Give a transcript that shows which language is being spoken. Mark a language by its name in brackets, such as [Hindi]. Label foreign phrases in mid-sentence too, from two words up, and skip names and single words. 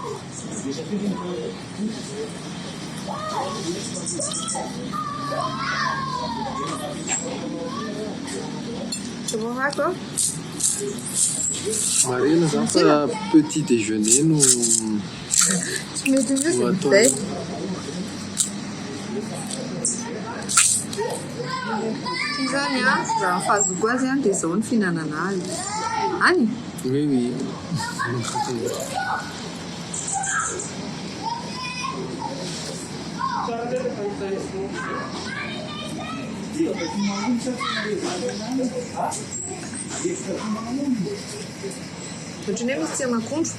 [French] C'est bon, d'accord? Marie, nous avons fait un petit déjeuner. Nous Tu mets toujours Ou une attends. feuille. [Malagasy] Izany raha fahazoko azy dia izao ny fihinanana azy. Any? [French] Oui, oui. [Malagasy] Ohatran'ny hoe misy tsirona akondro.